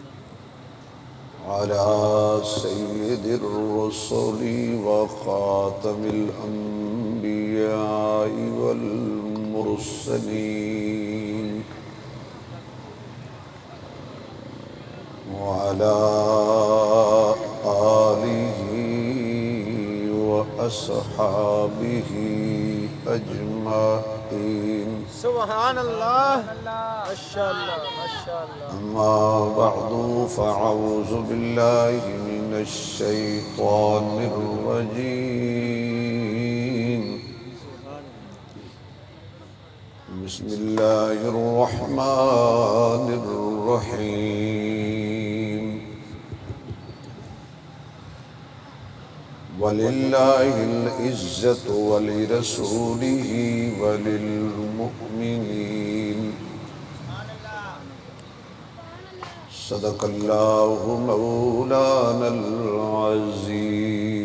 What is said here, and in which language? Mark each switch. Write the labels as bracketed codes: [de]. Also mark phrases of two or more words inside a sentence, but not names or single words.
[ar] على سيد الرسل وخاتم الأنبياء والمرسلين وعلى آله وأصحابه أجمعين سبحان اللہ ماشاءاللہ ماشاءاللہ أما بعد فأعوذ بالله من الشيطان الرجيم بسم الله الرحمن الرحيم ولله العزة ولرسوله وللمؤمنين صدق الله مولانا العظيم